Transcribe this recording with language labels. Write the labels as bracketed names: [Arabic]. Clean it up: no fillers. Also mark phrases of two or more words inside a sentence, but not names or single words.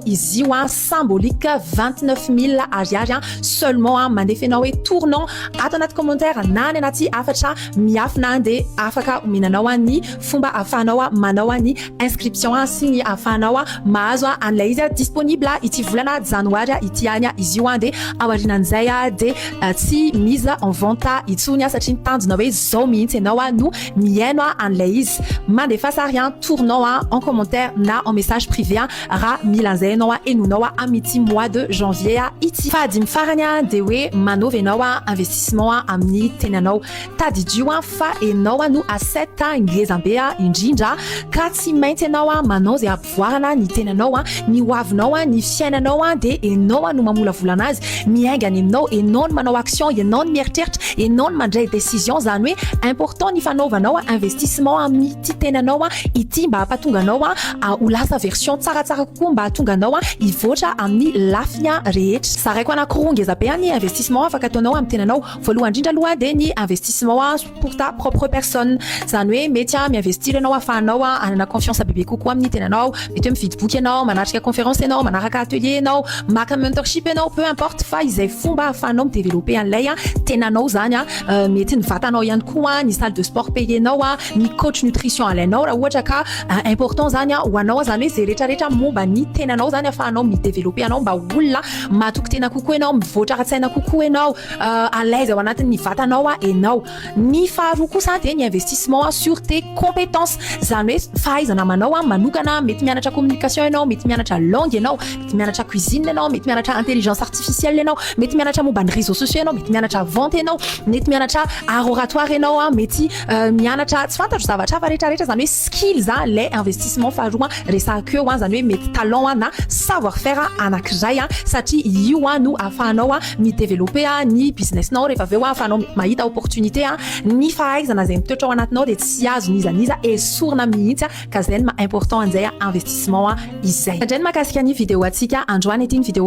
[Malagasy] izy io symbolique 29 000 ariary seulement mandefenao hoe tournant ato anaty commentaire na ny anaty afatra miafina dia afaka omenanao ny fomba ahafahanao manao ny inscription sy ny ahafahanao mahazo an'ilay izy disponible ity volana janoary ity any izy io dia aorinan'izay dia tsy [French] mise en vente [Malagasy] itsony satria nitanjona hoe zao mihitsy ianao no miaino an'ilay izy mandefa sary [French] tournant en commentaire [Malagasy] na [French] en message privé [Malagasy] raha milan'izay ianao enonao amity [French] mois de janvier [Malagasy] ity fadimy farany dia hoe manova ianao investissement amin'ny tenanao tadidio fa ianao no aseta ngezambe indrindra ka tsy maintsy ianao manao zay ampivoarana ny tenanao ny hoavinao ny fiainanao dia ianao no mamolavola anazy miaingany aminao ianao no manao action ianao no mieritreritra ianao no mandray décision zany hoe important ny fanaovanao investissement amin'ity tenanao ity mba hampatonga anao ho lasa version tsaratsara kokoa mba hatonga anao hivoatra amin'ny lafiny rehetra saraiko anankiroa ngezabe ny investissement afaka ataonao amin'ny tenanao voalohany indrindra aloha dia ny [French] investissement pour ta propre personne [Malagasy] zany hoe mety miinvestir ianao ahafahanao anana confiance bebe kokoa amin'ny tenanao mety hoe mividy boky ianao manatrika conférence ianao manaraka atelier ianao maka mentorship ianao [French] peu importe [Malagasy] fa izay fomba ahafahanao midévelopper an'ilay tenanao zany mety ny vatanao ihany koa ny [French] salle de sport [Malagasy] payenao ny [French] coach nutrition [Malagasy] alainao raha ohatra ka important zany ho anao zany hoe zay rehetrarehetra momba ny tenanao zany ahafahanao midévelopper anao mba olona matoky tena kokoa ianao mivoatra ara-tsaina kokoa ianao [French] à l'aise [Malagasy] ao anatin'ny vatanao ianao ny faharoa kosa dia ny [French] investissement sur tes compétences [Malagasy] zany hoe fahaizana manao manokana mety mianatra communication ianao mety mianatra langue ianao mety mianatra cuisine ianao mety mianatra [French] intelligence artificielle [Malagasy] ianao mety mianatra momba ny [French] réseaux sociaux [Malagasy] ianao mety mianatra vente ianao mety mianatra [French] art oratoire [Malagasy] ianao mety mianatra tsy fantatro zavatra fa rehetrarehetra zany hoe skills [French] les investissement [Malagasy] faharoa resaka eo zany hoe mety talent na [French] savoir faire [Malagasy] anankiray satria io no ahafahanao midévelopper ny businessnao rehefa aveo ahafahanao mahita opportunité ny fahaizana zay mitoetra ao anatinao dia tsy azo nizaniza esorina mihitsy ka zay ma important an'izay investissement izay indray ny mahakasika ny vidéo atsika androany ity ny vidéo